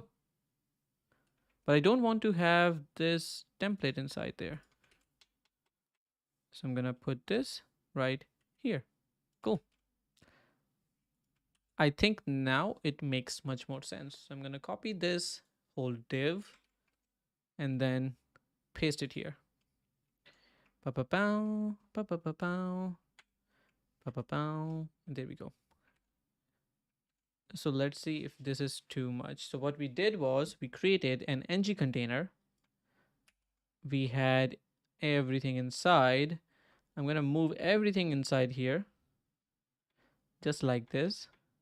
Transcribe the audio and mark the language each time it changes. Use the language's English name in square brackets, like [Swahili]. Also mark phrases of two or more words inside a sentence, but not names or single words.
[English] But I don't want to have this template inside there, so I'm going to put this right here. Cool. I think now it makes much more sense. So I'm going to copy this whole div and then paste it here. Pa-pa-pow, pa-pa-pa-pow, pa-pa-pow, and there we go. So let's see if this is too much. So what we did was we created an ng container. We had everything inside. I'm going to move everything inside here, just like this.